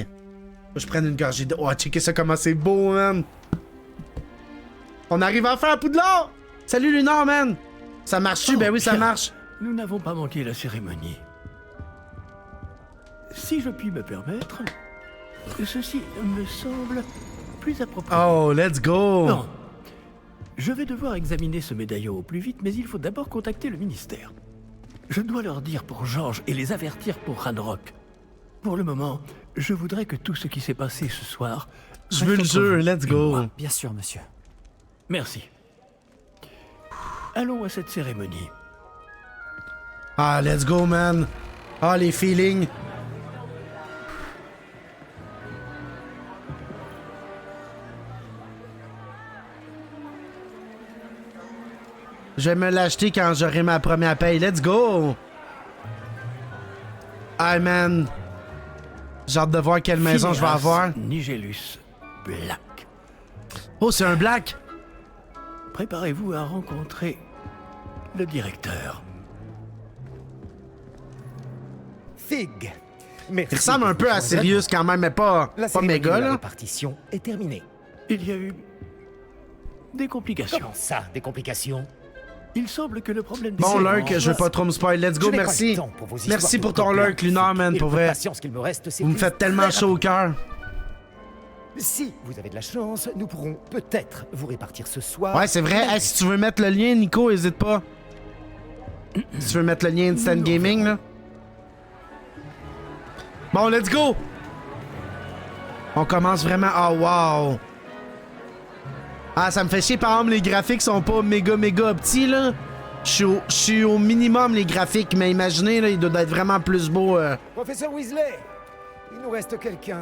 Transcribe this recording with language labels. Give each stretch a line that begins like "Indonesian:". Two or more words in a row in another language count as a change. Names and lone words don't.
French: Faut que je prenne une gorgée d'eau. Oh, checker ça comment c'est beau, man. On arrive enfin à Poudlard! Salut, Lunar, man! Ça marche-tu? Ben oui, ça marche. Nous n'avons pas manqué la cérémonie. Si je puis me permettre, ceci me semble plus approprié.
English: Oh, let's go!
French: Non. Je vais devoir examiner ce médaillon au plus vite, mais il faut d'abord contacter le ministère. Je dois leur dire pour Georges et les avertir pour Ranrock. Pour le moment, je voudrais que tout ce qui s'est passé ce soir... Je veux le jeu,
English: let's go!
French: Bien sûr, monsieur. Merci. Allons à cette cérémonie.
English: Ah, let's go, man!
French: Ah, les feelings! Je vais me l'acheter quand j'aurai ma première paye.
English: Let's go! Ah, man!
French: J'ai hâte de voir quelle maison je vais avoir. Nigellus Black. Oh, c'est un black! Préparez-vous à rencontrer le directeur. Fig. Il ressemble un peu à Sirius quand même, mais pas méga, La là. répartition est terminée. Il y a eu des complications. Comment ça, des complications? Il semble que le problème... Bon, Lurk, je veux pas trop me spoil.
English: Let's go,
French: merci. Merci pour ton Lurk, Lunar, man, pour vrai. Vous me faites tellement chaud au cœur. Si vous avez de la chance, nous pourrons peut-être vous répartir ce soir. Ouais, c'est vrai. Hey, si tu veux mettre le lien, Nico, hésite pas. Si tu veux mettre le lien Instant Gaming, là. Bon,
English: let's go!
French: On commence vraiment... Oh, wow! Ah, ça me fait chier, par exemple, les graphiques sont pas méga petits, là. Je suis au minimum, les graphiques, mais imaginez, là, il doit être vraiment plus beau. Professeur Weasley, il nous reste quelqu'un.